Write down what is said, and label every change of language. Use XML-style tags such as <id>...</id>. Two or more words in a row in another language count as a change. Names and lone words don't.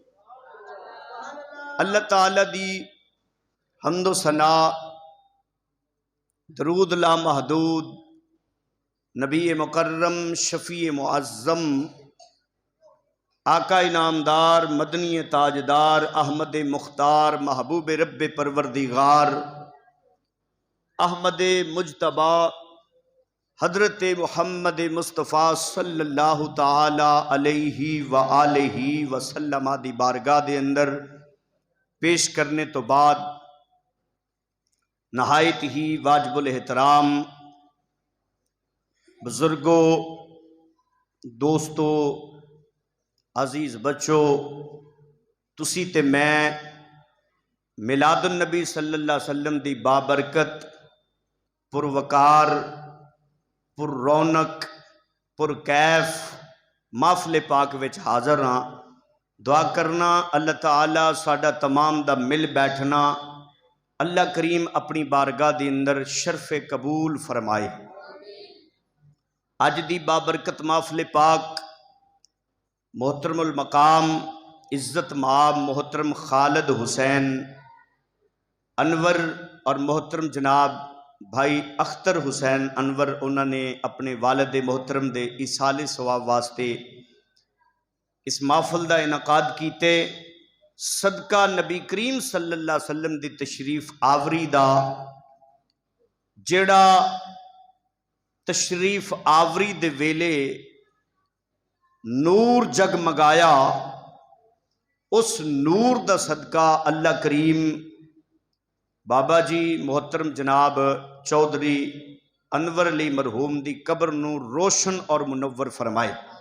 <pa>اللہ تعالیٰ دی حمدو ثنا درود لا محدود نبی مکرم شفیع معظم آقا انعامدار مدنی تاجدار احمد مختار محبوب رب پروردگار احمد مجتبیٰ حضرت محمد مصطفیٰ</pa> <ar>صلى الله تعالى عليه و آله وسلم</ar> <pa>دی بارگاہ دے اندر پیش کرنے تو بعد نہایت ہی واجب الاحترام بزرگوں دوستوں عزیز بچوں تسی تے میں میلاد النبی</pa> <ar>صلى الله عليه وسلم</ar> <pa>دی بابرکت پروقار پر رونق پر کیف محفل پاک وچ حاضر ہاں دعا کرنا اللہ تعالیٰ ساڈا تمام دا مل بیٹھنا اللہ کریم اپنی بارگاہ دے اندر شرفِ قبول فرمائے. اج دی بابرکت محفل پاک محترم المقام عزت مآب محترم خالد حسین انور اور محترم جناب بھائی اختر حسین انور</pa> <ur>انہوں نے اپنے والد محترم</ur> <pa>دے ایصال ثواب واسطے</pa> <ur>اس محفل کا انعقاد</ur> <pa>کیتے صدقہ نبی کریم</pa> <ar>صلى الله عليه وسلم</ar> <pa>دی تشریف آوری دا جیڑا تشریف آوری دے ویلے نور جگمگایا اس نور دا صدقہ اللہ کریم بابا جی محترم جناب چوہدری انور علی مرحوم دی قبر نوں روشن اور منور فرمائے.</pa>